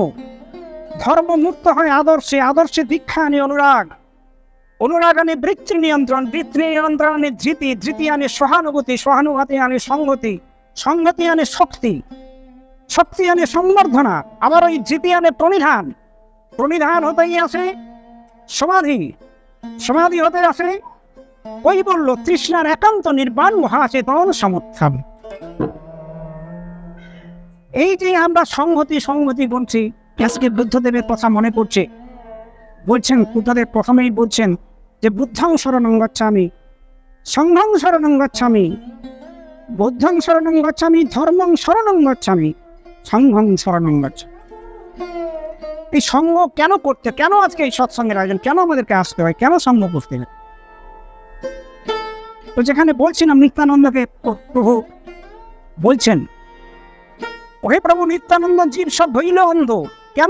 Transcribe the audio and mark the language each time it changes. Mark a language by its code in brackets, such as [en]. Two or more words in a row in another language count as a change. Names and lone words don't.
[bn] ধর্ম মুক্ত হয় আদর্শে, আদর্শে দীক্ষা আনে অনুরাগ, অনুরাগ আনে বৃত্তি নিয়ন্ত্রণ, বৃত্তি নিয়ন্ত্রণ আনে ধৃতি, ধৃতি আনে সহানুভূতি, সহানুভূতি আনে সংহতি, সংহতি আনে শক্তি, শক্তি আনে সম্বর্ধনা, আবার ওই ধৃতি আনে প্রণিধান, প্রণিধান হতেই আসে সমাধি, সমাধি হতে আসে ওই বলল তৃষ্ণার একান্ত নির্বাণ মহাচেতন সমর্থন। এই যে আমরা সংহতি সংহতি বলছি, আজকে বুদ্ধদেবের কথা মনে পড়ছে। বলছেন বুদ্ধদেব প্রথমেই বলছেন যে [sa] বুদ্ধং শরণং গচ্ছামি, সংঘং শরণং গচ্ছামি, বুদ্ধং শরণং গচ্ছামি, ধর্মং শরণং গচ্ছামি, সংঘং শরণং গচ্ছামি। [bn] এই সঙ্গ কেন করতে, কেন আজকে এই সৎসঙ্গের আয়োজন, কেন আমাদেরকে আসতে হয়, কেন সঙ্গ করতে হয়? তো যেখানে বলছিলাম নিত্যানন্দকে প্রভু বলছেন, ওহে প্রভু নিত্যানন্দ জীব সব হইল অন্ধ, কেন?